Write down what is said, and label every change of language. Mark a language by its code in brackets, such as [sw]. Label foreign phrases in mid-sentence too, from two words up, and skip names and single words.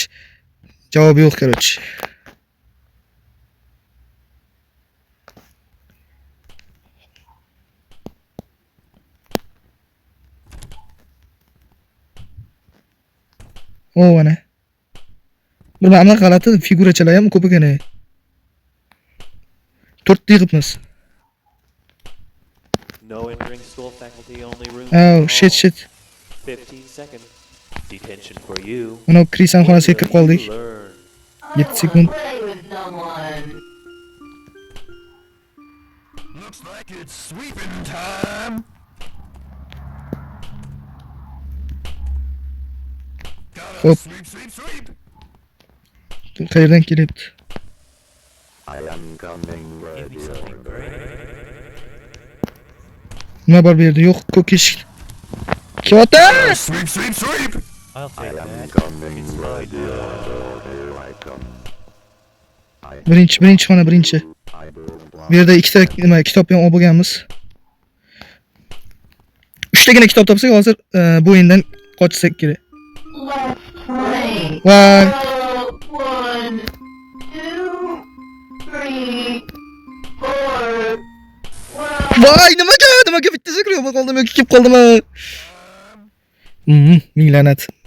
[uz] Javob yo'q, короче. O, ana. Bir mana g'alati figurachalar ham ko'p ekan. 4 ta yig'ibmiz. [en] No entering school faculty only room. Oh, shit. 15 seconds. Detention for you. [uz] Mana Krisan xonasiga kirib qoldik. [en] You learn. [uz] 7 sekund. [en] Looks like it's sweeping time. Gotta Hop. sweep. [uz] Qayerdan kelyapti? [en] I am coming, Give me something great. [uz] Nima bor bu yerda? Yo'q, ko'k eshik. Kyoto! [en] Sweep. I'll I take am that. coming, It's right fine. here I come. [uz] Birinchi xona, birinchi. [en] I don't [uz] Bu yerda ikkita nima kitob ham olib bo'lganmiz. 3 tagina kitob topsak, hozir bu o'yindan qochsak kerak. [en] Left lane. One. 1, 2, 3, 4. [uz] Voy, nimaga bitta sekund yo'q qoldim yoki kelib qoldimi? Ming la'nat.